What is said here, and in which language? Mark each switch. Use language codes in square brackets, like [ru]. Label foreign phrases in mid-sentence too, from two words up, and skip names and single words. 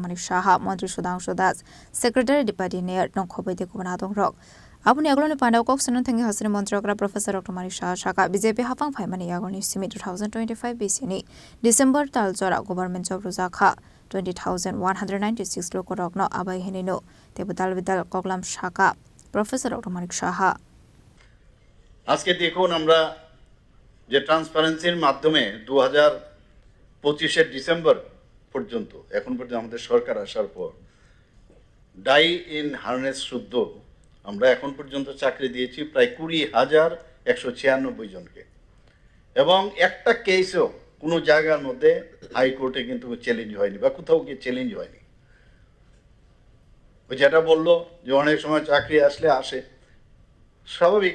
[trp] Manik Saha Mantri Sudhanshu Das Secretary [en] Deputy Mayor [trp] Nongkhobede Kubanathong rok Abuni agloni pandaw koksanan thangi hastini mantri okra Professor Dr. Manik Saha shaka BJP hapang phaimani yagoni simi 2025 BC ni December tal jora [en] government job [trp] ruzakha 20,196 lokorokno abai henino tebudal bidal koklam shaka Professor Dr. Manik Saha [bn] আজকে দেখুন আমরা যে ট্রান্সপারেন্সির মাধ্যমে 2025 ডিসেম্বর পর্যন্ত এখন পর্যন্ত আমাদের সরকার আসার পর [en] die in harness [bn] শুদ্ধ আমরা এখন পর্যন্ত চাকরি দিয়েছি প্রায় 20,196 জনকে এবং একটা কেসও কোনো জায়গার মধ্যে হাইকোর্টে কিন্তু চ্যালেঞ্জ হয়নি বা কোথাও গিয়ে চ্যালেঞ্জ হয়নি ওই যেটা বললো যে অনেক সময় চাকরি আসলে আসে স্বাভাবিক